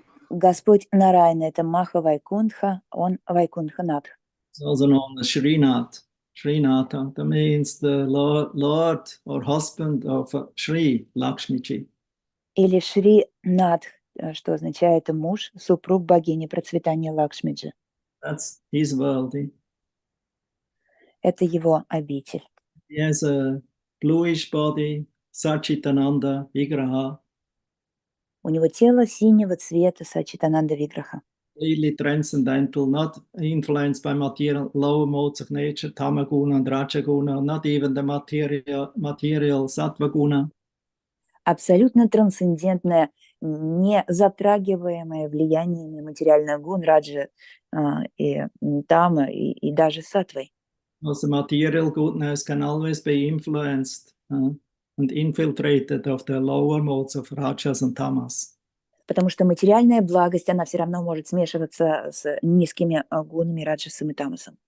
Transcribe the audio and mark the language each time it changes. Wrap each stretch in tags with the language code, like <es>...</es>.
<ru>Господь Нарайна, это Маха Вайкунтха, он Вайкунтханатх.</ru> <en>It's also known as Srinatha. Srinatha, that means the Lord or husband of Sri Lakshmiji.</en> <ru>Или Шри Надх, что означает муж, супруг богини процветания Лакшмиджи.</ru> <en>That's his world.</en> <ru>Это его обитель.</ru> <en>He has a bluish body, Sachitananda Vigraha.</en> <ru>У него тело синего цвета Сачитананда Виграха.</ru> <en>Completely transcendental, not influenced by material lower modes of nature, Tamaguna and Rajaguna, not even the material Sattvaguna.</en> <ru>Абсолютно трансцендентное, не затрагиваемое влияниями материальных гун, раджи и тама, и даже саттвой.</ru> <en>Also material goodness can always be influenced and infiltrated of the lower modes of Rajas and Tamas.</en> <ru>Потому что материальная благость, она все равно может смешиваться с низкими гунами, раджасом и тамасом.</ru>